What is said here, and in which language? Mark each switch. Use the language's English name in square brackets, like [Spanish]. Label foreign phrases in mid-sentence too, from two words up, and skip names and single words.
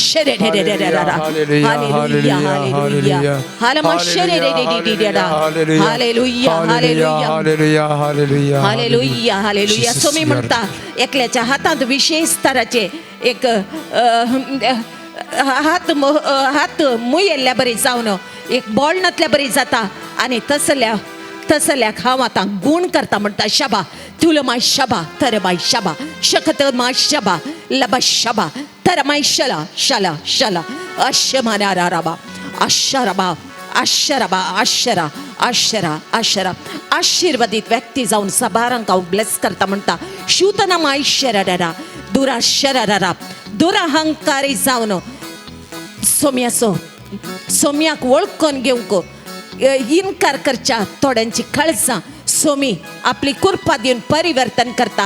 [Konkani] हालेलुया हालेलुया. सोमी म्हणटा एकल्याच्या हातांत विशेष तराचे एक हात मुयेल्ल्या बरी जावन एक बोळनातल्या बरी जाता. आनी तसल्याक हांव आतां गूण करता म्हणटा शबा तुलमाय शबा तरमाय शबा शकतमाय शबा लबा शबा तरमाय शला शला शला अशमनाराबा अशरबा अशरबा अशरा अशरा अशरा. आशिर्वादीत व्यक्ती जावन सबारांक हांव ब्लेस करता म्हणटा शुतनामाय शरारा दुराशरारा दुराहंकारी जावन सोम्याक वळखून घेवंक इन्कार करच्या थोड्यांची काळजां सोमी आपली कृपा दिवन परिवर्तन करता.